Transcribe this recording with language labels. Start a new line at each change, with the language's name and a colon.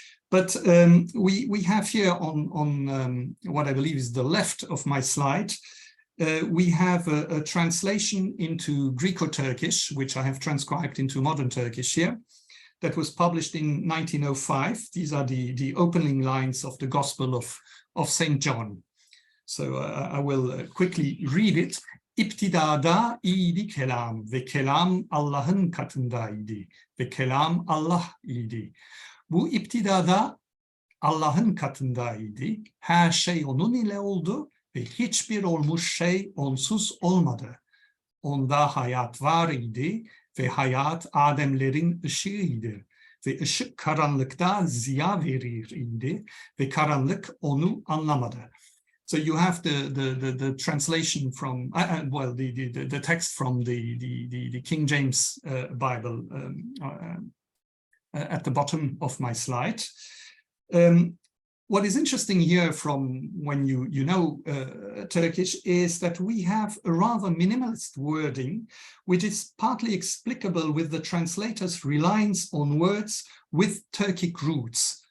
English: But we have here on what I believe is the left of my slide, we have a translation into Greco-Turkish, which I have transcribed into modern Turkish here, that was published in 1905. These are the opening lines of the Gospel of St. John. So I will quickly read it.
Turkish: İptidada idi kelam ve kelam Allah'ın katındaydı ve kelam Allah idi. Bu iptidada Allah'ın katındaydı. Her şey onun ile oldu ve hiçbir olmuş şey onsuz olmadı. Onda hayat var idi ve hayat Ademlerin ışığıydı. Ve ışık karanlıkta ziya verir idi ve karanlık onu anlamadı.
English: So you have the translation from well the text from the King James Bible at the bottom of my slide. What is interesting here from when you know Turkish is that we have a rather minimalist wording, which is partly explicable with the translator's reliance on words with Turkic roots.